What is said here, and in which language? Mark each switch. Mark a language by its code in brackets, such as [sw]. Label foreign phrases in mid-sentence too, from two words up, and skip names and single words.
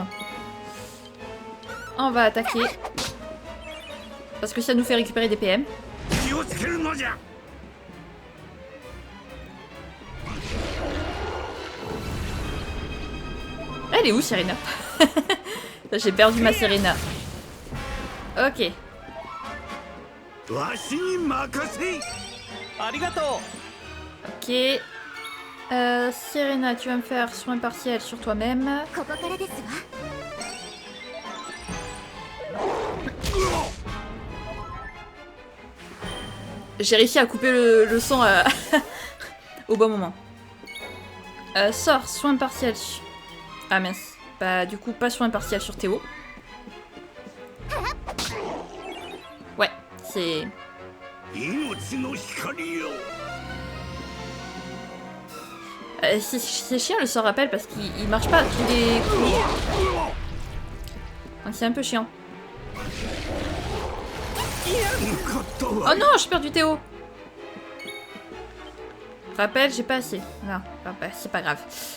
[fr] On va attaquer. Parce que ça nous fait récupérer des PM. Elle est où Serena? J'ai perdu ma Serena. Ok. [ja] わしに任せ。ありがとう [fr] Ok. Serena, tu vas me faire soin partiel sur toi-même. [ja] ここからですわ。 [fr] J'ai réussi à couper le son au bon moment. Sort, soin partiel. Ah mince. Bah du coup, pas soin partiel sur Théo. Ouais, c'est... [ja] 命の光よ。 [fr] c'est chiant le sort rappel parce qu'il marche pas tous les coups. Donc c'est un peu chiant. Oh non, j'ai perdu Théo. Rappel, j'ai pas assez. Non, bah, c'est pas grave.